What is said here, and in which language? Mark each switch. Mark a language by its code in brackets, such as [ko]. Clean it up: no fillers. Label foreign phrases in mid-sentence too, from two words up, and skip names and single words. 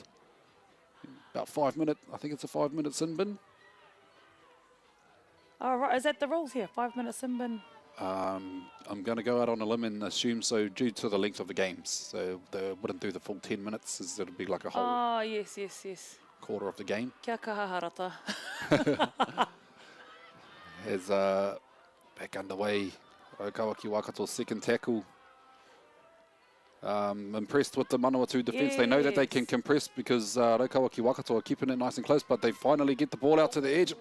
[en] About 5 minutes, I think it's a 5 minute sin bin. Oh, right. Is that the rules here? 5 minutes sin bin? I'm going to go out on a limb and assume so due to the length of the games. So they wouldn't do the full 10 minutes. It'll be like a whole yes. quarter of the game. [mi] Kia kaha harata. [en] As back underway, Raukawaki Waikato's second tackle. Impressed with the Manawatu defence. They know that they can compress because Raukawa ki Waikato are keeping it nice and close, but they finally get the ball out to the edge.